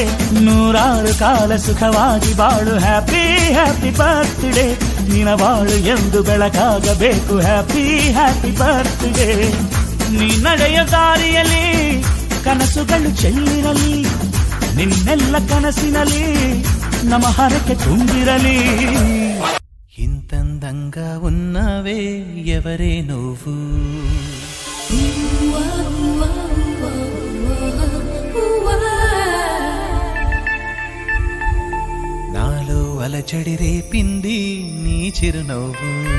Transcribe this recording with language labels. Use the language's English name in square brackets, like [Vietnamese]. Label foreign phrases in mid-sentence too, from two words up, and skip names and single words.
[Kannada] ನೂರಾರು ಕಾಲ ಸುಖವಾಗಿ ಬಾಳು, [English] happy happy birthday. [Kannada] ನಿನ ಬಾಳು ಎಂದು ಬೆಳಕಾಗಬೇಕು, [English] happy happy birthday. [Kannada] ನೀ ನಡೆಯ ದಾರಿಯಲ್ಲಿ ಕನಸುಗಳು ಚೆಲ್ಲಿರಲಿ, ನಿನ್ನೆಲ್ಲ ಕನಸಿನಲ್ಲಿ ನಮ್ಮ ಹರಕೆ ತುಂಬಿರಲಿ. [Telugu] ఇంతందంగా ఉన్నావే ఎవరే నువ్వు, నాలో అలచడి రేపింది నీ చిరునవ్వు.